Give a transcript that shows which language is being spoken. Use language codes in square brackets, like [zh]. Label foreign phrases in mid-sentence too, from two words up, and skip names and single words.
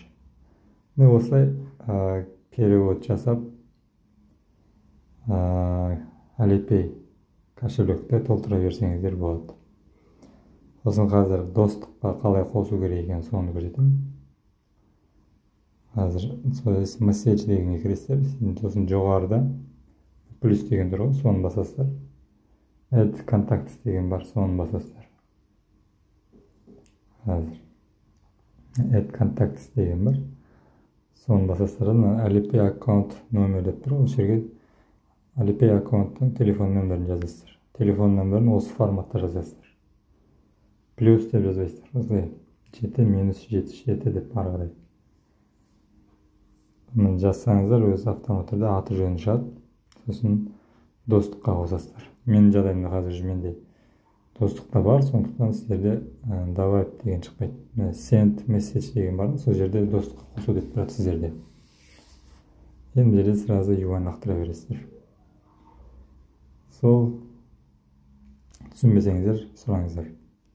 [kk] Осылай перевод жасап Alipay кошелекті толтыра берсеңіздер болады. Сосын қазір достыққа қалай қосу керек екен, соны көрсетемін. Қазір message дегенге кіресіздер. Сосын жоғарыда плюс деген тұр ғой, соны басасыздар. [en] Add contacts [kk] деген бар, соны басасыздар. Қазір [en] Add contacts [kk] деген бар, соны басасыздар. Alipay аккаунт номер деп тұр, ол жерге Alipay аккаунттың телефон нөмірін жазасыздар. Телефон нөмірін осы форматта жазасыздар. Плюс деп жазасыздар. Осылай 7-7 деп ары қарай. Мына жазсаңыздар өзі автомат түрде аты жөнү шығады. Сосын достыққа қосасыздар. Менің жағдайымда қазір менде достықта бар, сондықтан сіздерде добавить деген шықпайды. [en] Send message [kk] деген бар, сол жерде достыққа қосу деп тұрады сіздерде. Енді жерде сразу юан лақтыра бересіздер. Сол түсінбесеңіздер сұраңыздар.